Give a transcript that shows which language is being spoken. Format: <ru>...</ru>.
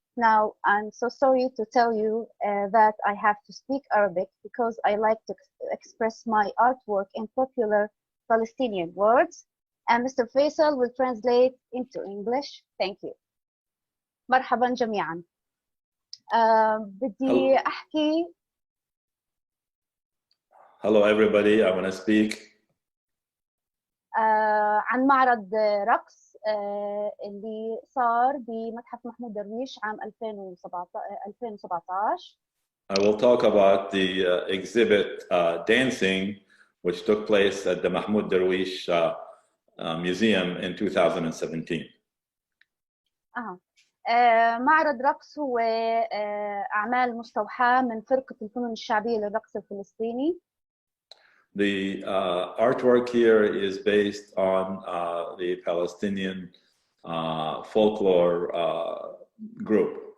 <en>Now, I'm so sorry to tell you that I have to speak Arabic because I like to express my artwork in popular Palestinian words, and Mr. Faisal will translate into English. Thank you.</en> <ar>مرحبا جميعا. بدي أحكي.</ar> <en>Hello everybody, I want to speak</en> <ar>عن معرض رقص اللي صار بمتحف محمود درويش عام 2017.</ar> <en>I will talk about the exhibit Dancing, which took place at the Mahmoud Darwish Museum in 2017.</en> <ar>معرض رقص هو أعمال مستوحاة من فرقة الفنون الشعبية للرقص الفلسطيني.</ar> <en>The artwork here is based on the Palestinian folklore group.</en>